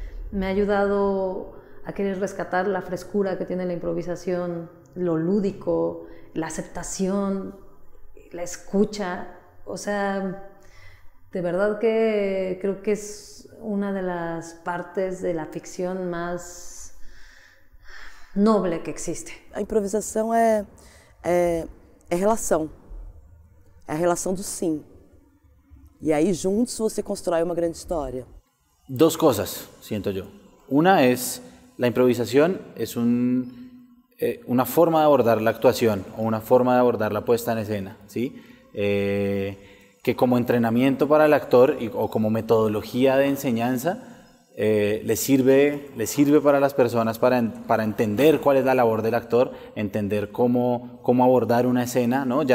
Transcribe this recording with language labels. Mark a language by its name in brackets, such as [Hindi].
[Spanish] Me ha ayudado a querer rescatar la frescura que tiene la improvisación, lo lúdico, la aceptación, la escucha. O sea, de verdad que creo que es una de las partes de la ficción más noble que existe. [Portuguese] A improvisação é relação, é a relação do sim. [Spanish] Y ahí juntos [Portuguese] você constrói [Spanish] una gran historia. Dos cosas, siento yo. Una es, la improvisación es una forma de abordar la actuación o una forma de abordar la puesta en escena, ¿sí? Que como entrenamiento para el actor o como metodología de enseñanza le sirve para las personas para entender cuál es la labor del actor, entender cómo abordar una escena, ¿no?